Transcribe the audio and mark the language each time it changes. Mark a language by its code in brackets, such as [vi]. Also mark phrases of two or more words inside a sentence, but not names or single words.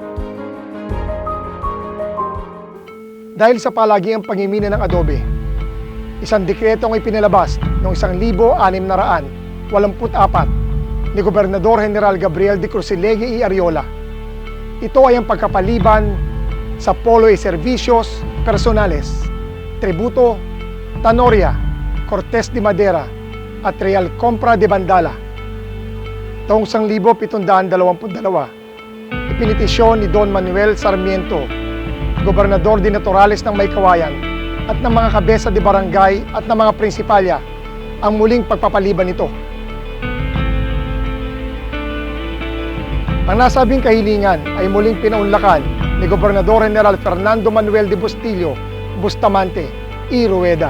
[tl] Dahil sa palagiang pangimina ng adobe, isang dekreto ang ipinalabas noong 1684 ni Gobernador General Gabriel de Crucilegui y Ariola. Ito ay ang pagkapaliban sa [es] polo e servicios personales, [tl] tributo, tanoria, [es] cortes de madera, [tl] at [es] real compra de bandala. [tl] Taong 1722, ipinitisyon ni Don Manuel Sarmiento, [es] Gobernador de Naturales [tl] ng Maykawayan, at ng mga kabesa de barangay at ng mga prinsipalya ang muling pagpapaliban nito. Ang nasabing kahilingan ay muling pinaunlakan ni Gobernador General Fernando Manuel de Bustamante y Rueda.